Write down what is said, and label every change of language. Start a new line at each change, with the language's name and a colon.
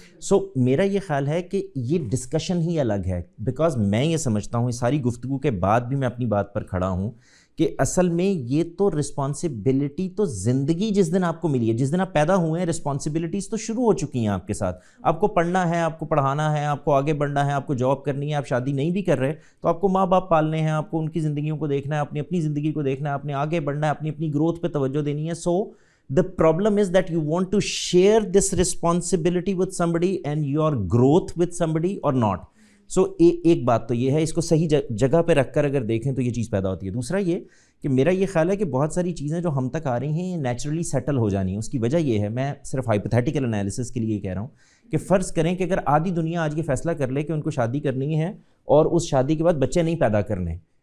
Urdu: سو میرا یہ خیال ہے کہ یہ ڈسکشن ہی الگ ہے، بیکاز میں یہ سمجھتا ہوں اس ساری گفتگو کے بعد بھی میں اپنی بات پر کھڑا ہوں کہ اصل میں یہ تو رسپانسبلٹی تو زندگی جس دن آپ کو ملی ہے، جس دن آپ پیدا ہوئے ہیں، رسپانسبلٹیز تو شروع ہو چکی ہیں آپ کے ساتھ. آپ کو پڑھنا ہے، آپ کو پڑھانا ہے، آپ کو آگے بڑھنا ہے، آپ کو جاب کرنی ہے. آپ شادی نہیں بھی کر رہے تو آپ کو ماں باپ پالنے ہیں، آپ کو ان کی زندگیوں کو دیکھنا ہے، اپنی زندگی کو دیکھنا ہے، اپنے آگے بڑھنا ہے، اپنی گروتھ پہ توجہ دینی ہے.
English: So the problem is that you want to share this responsibility with somebody and your growth with somebody or not.
Urdu: So ایک بات تو یہ ہے، اس کو صحیح جگہ پہ رکھ کر اگر دیکھیں تو یہ چیز پیدا ہوتی ہے. دوسرا یہ کہ میرا یہ خیال ہے کہ بہت ساری چیزیں جو ہم تک آ رہی ہیں یہ نیچرلی سیٹل ہو جانی ہیں. اس کی وجہ یہ ہے، میں صرف ہائپوتھیٹیکل انالیسس کے لیے کہہ رہا ہوں کہ فرض کریں کہ اگر آدھی دنیا آج یہ فیصلہ کر لے کہ ان کو شادی کرنی ہے اور اس شادی کے بعد بچے نہیں پیدا کرنے.